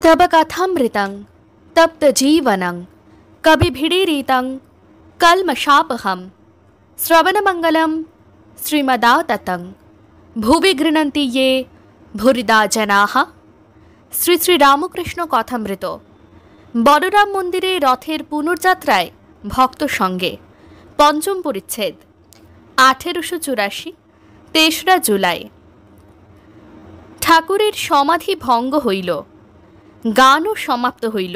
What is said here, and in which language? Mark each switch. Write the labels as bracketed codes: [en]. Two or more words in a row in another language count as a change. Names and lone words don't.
[sa] तब कथामृतं तप्तजीवनं कविभिडीरितं कल्मषापहं श्रवणमंगलं श्रीमदाततं भुवि गृह्णन्ति ये भूरिदा जनाः। [bn] শ্রী শ্রী রামকৃষ্ণ কথামৃত। বলরাম মন্দিরে রথের পুনর্যাত্রায় ভক্ত সঙ্গে পঞ্চম পরিচ্ছেদ 1884 তেসরা জুলাই। ঠাকুরের সমাধি ভঙ্গ হইল, গানও সমাপ্ত হইল।